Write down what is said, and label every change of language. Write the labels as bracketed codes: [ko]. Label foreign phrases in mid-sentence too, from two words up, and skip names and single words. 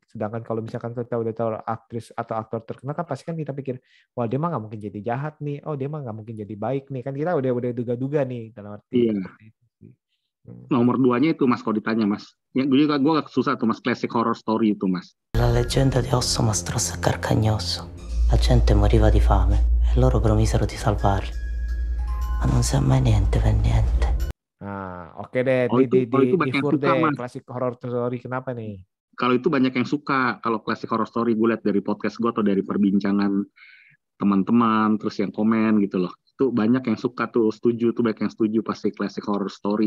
[id] Sedangkan kalau misalkan kita udah tahu aktris atau aktor terkenal kan pasti kan kita pikir, wah dia mah nggak mungkin jadi jahat nih, oh dia mah nggak mungkin jadi baik nih. Kan kita udah duga-duga nih dalam arti. Nomor 2-nya itu Mas kalau ditanya Mas. Gue susah tuh Mas, [en] classic horror story [id] itu Mas. [it] La leggenda di Osso Mastrosso e Carcagnosso. La gente moriva di fame e loro promisero di salvarli. Ma non sa mai niente per niente. [id] Nah, oke deh. Di Fur deh, [en] classic horror story [id] kenapa nih? Kalau itu banyak yang suka. Kalau [en] classic horror story [id] gue lihat dari podcast gue atau dari perbincangan teman-teman, terus yang komen gitu loh. Itu banyak yang suka tuh, setuju tuh, banyak yang setuju pasti [en] classic horror story.